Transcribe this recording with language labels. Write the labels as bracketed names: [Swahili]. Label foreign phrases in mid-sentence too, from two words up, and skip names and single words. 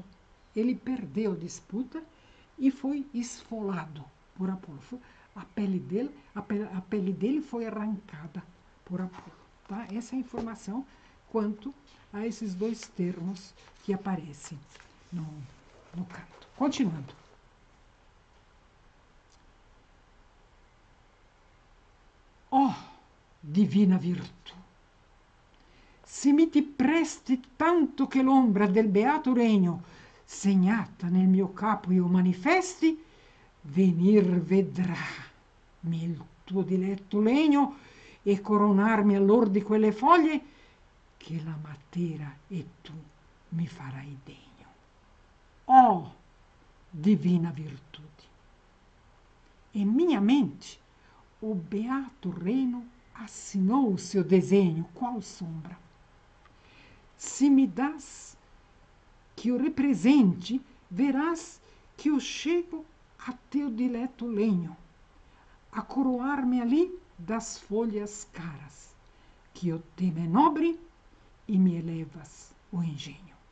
[Portuguese] Ele perdeu a disputa e foi esfolado por Apolo. A pele dele foi arrancada por Apolo. Tá? Essa é a informação quanto a esses dois termos que aparecem no canto. Continuando. [Italian] Oh, divina virtù, se mi ti presti tanto che l'ombra del beato regno segnata nel mio capo io manifesti, venir vedrà-mi il tuo diletto legno e coronarmi allor di quelle foglie che la matera e tu mi farai degno. [Portuguese] Oh, divina virtude! Em minha mente, o beato reino assinou o seu desenho, qual sombra. Se me das que o represente, verás que eu chego a teu dileto lenho, a coroar-me ali das folhas caras, que o tema é nobre e me elevas o engenho.